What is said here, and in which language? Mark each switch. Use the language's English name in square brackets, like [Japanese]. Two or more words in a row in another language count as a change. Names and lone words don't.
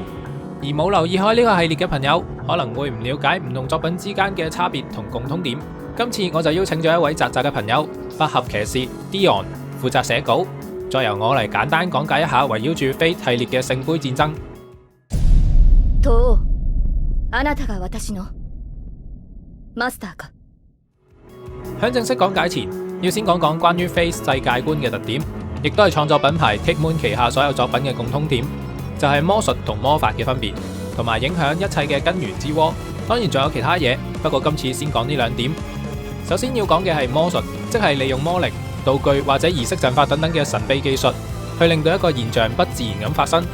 [Cantonese] 而冇留意開呢個系列嘅朋友，可能會唔了解唔同作品之間嘅差別同共通點。今次我就邀請咗一位宅宅嘅朋友，百合騎士 Dion 負責寫稿，再由我嚟簡單講解一下圍繞住 Fate 系列嘅聖杯戰爭。東歐、 [Japanese] あなたが私のマスターか。 [Cantonese] 喺正式講解前，要先講講關於 Fate 世界觀嘅特點，亦都係創作品牌 Take Moon 旗下所有作品嘅共通點。就係魔術同魔法嘅分別，同埋影響一切嘅根源之窩。當然仲有其他嘢，不過今次先講呢2點。首先要講嘅係魔術，即係利用魔力、道具或者儀式陣法等等嘅神秘技術，去令到一個現象不自然咁發生。